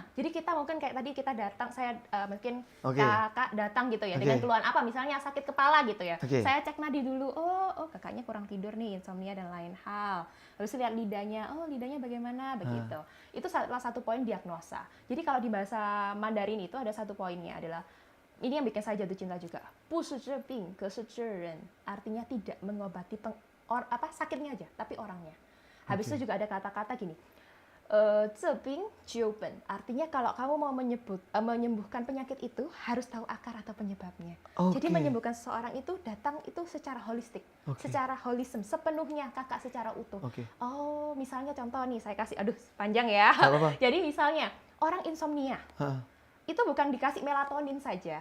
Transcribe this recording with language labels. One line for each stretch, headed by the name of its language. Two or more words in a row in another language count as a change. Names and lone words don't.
Indonesian: Jadi kita mungkin kayak tadi kita datang, saya mungkin kakak datang gitu ya dengan keluhan apa, misalnya sakit kepala gitu ya. Saya cek nadi dulu, oh kakaknya kurang tidur nih, insomnia dan lain hal. Habis lihat lidahnya, lidahnya bagaimana begitu. Itu salah satu poin diagnosa. Jadi kalau di bahasa Mandarin itu ada satu poinnya adalah ini yang bikin saya jatuh cinta juga.
Chinese: 不是治病，可是治人.
Indonesian: Artinya tidak mengobati sakitnya aja, tapi orangnya. Habis itu juga ada kata-kata gini.
Chinese: 治病救本,
Indonesian: artinya kalau kamu mau menyembuhkan penyakit itu harus tahu akar atau penyebabnya. Jadi menyembuhkan seseorang itu datang itu secara holistik, secara holism, sepenuhnya kakak secara utuh. Misalnya contoh nih saya kasih, panjang ya. Jadi misalnya orang insomnia. Itu bukan dikasih melatonin saja.